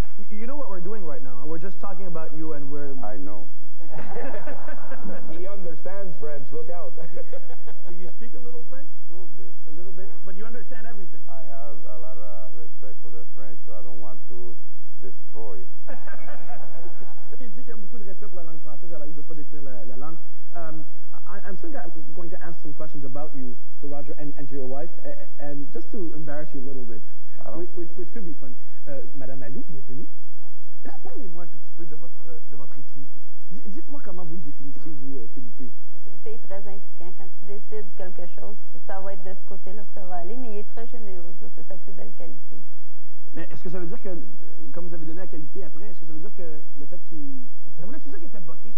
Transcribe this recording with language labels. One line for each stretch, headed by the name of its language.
English: You know what we're doing right now? We're just talking about you and we're... I know. He understands French. Look out. Do you speak a little French? A little bit. A little bit? But you understand everything? I have a lot of respect for the French, so I don't want to destroy.
French: Il dit qu'il y a beaucoup de respect pour la langue française, alors il ne veut pas détruire la langue.
English: I'm still going to ask some questions about you to Roger and to your wife, and just to embarrass you a little bit, which could be fun.
French: Madame Allou, bienvenue. Parlez-moi un tout petit peu de votre équipe. Dites-moi comment vous le définissez, vous, Philippe. Philippe est très impliquant. Quand tu décides quelque chose, ça va être de ce côté-là que ça va aller, mais il est très généreux. Ça, c'est sa plus belle qualité. Mais est-ce que ça veut dire que, comme vous avez donné la qualité après, est-ce que ça veut dire que le fait qu'il... Ça voulait-tu dire qu'il était boqué?